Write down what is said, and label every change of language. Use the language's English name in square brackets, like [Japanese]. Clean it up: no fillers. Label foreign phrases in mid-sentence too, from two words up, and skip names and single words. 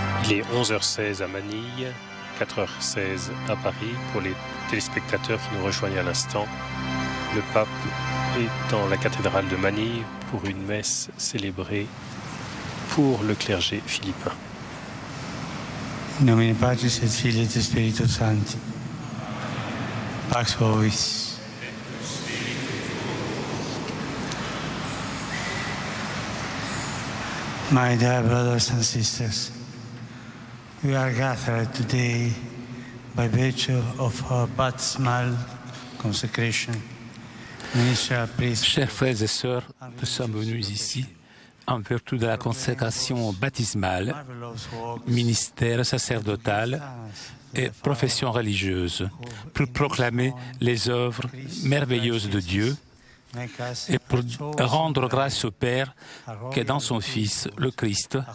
[French] Il est 11h16 à Manille, 4h16 à Paris. Pour les téléspectateurs qui nous rejoignent à l'instant, le pape est dans la cathédrale de Manille pour une messe célébrée pour le clergé philippin. [Latin] In nomine Patris et Filii et Spiritus Sancti. Pax vobis. [English] My dear brothers and sisters, we are gathered today by virtue of our baptismal consecration. [French] Chers frères et sœurs, nous sommes venus ici en vertu de la consécration baptismale, ministère sacerdotal et profession religieuse, pour proclamer les œuvres merveilleuses de Dieu et pour rendre grâce au Père qui, dans son Fils, le Christ,